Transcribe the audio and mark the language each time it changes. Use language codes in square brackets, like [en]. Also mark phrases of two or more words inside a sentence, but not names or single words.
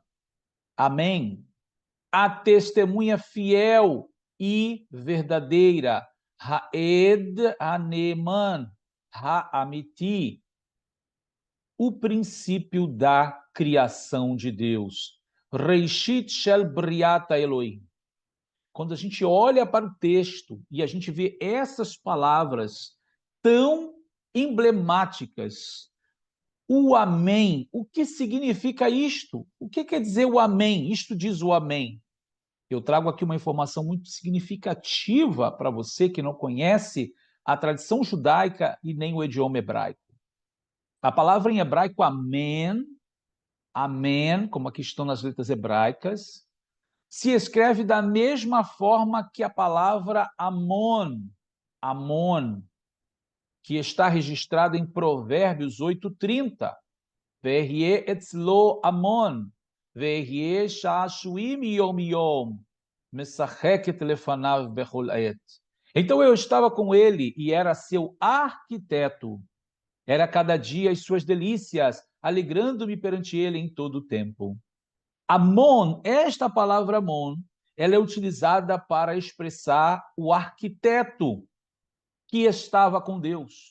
[pt] Amém. A testemunha fiel e verdadeira. [he] העד הנאמן, האמיתי. [pt] O princípio da criação de Deus. [he] ראשית של בריאת אלוהים. [pt] Quando a gente olha para o texto e a gente vê essas palavras tão emblemáticas, o Amém, o que significa isto? O que quer dizer o Amém? Isto diz o Amém. Eu trago aqui uma informação muito significativa para você que não conhece a tradição judaica e nem o idioma hebraico. A palavra em hebraico Amém, Amém, como aqui estão nas letras hebraicas, se escreve da mesma forma que a palavra Amon, Amon, que está registrada em Provérbios 8:30. [he] ואהיה אצלו אמון, ואהיה שעשועים יום יום, משחקת לפניו בכל עת. [pt] Então eu estava com ele e era seu arquiteto. Era cada dia as suas delícias, alegrando-me perante ele em todo o tempo. Amon, esta palavra Amon, ela é utilizada para expressar o arquiteto que estava com Deus.